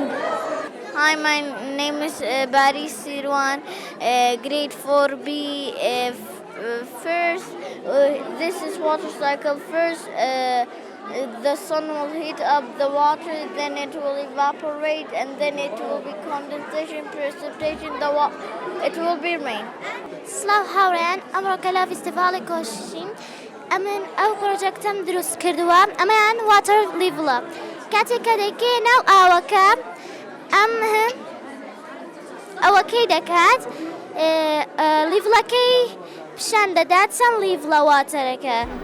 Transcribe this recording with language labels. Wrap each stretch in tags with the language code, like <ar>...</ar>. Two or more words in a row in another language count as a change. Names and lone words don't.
<en>Hi, my name is Bari Sirwan, grade 4B. First, this is water cycle. First, the sun will heat up the water, then it will evaporate, and then it will be condensation, precipitation, it will be rain.</en> <ckb>سلااو هاوڕێیان، ئەمڕۆکە لە فیستیڤاڵی کۆششین ئەمن ئەو پرۆجەکتەم دروست کردووە. ئەمەیان</ckb> <en>water level.</en> <ckb>کاتێک کە دەیکەی ناو ئاوەکە ئەوەکەی دەکات لیڤڵەکەی پیشان دەدات چەند لیڤڵە واتەرەکە.</ckb>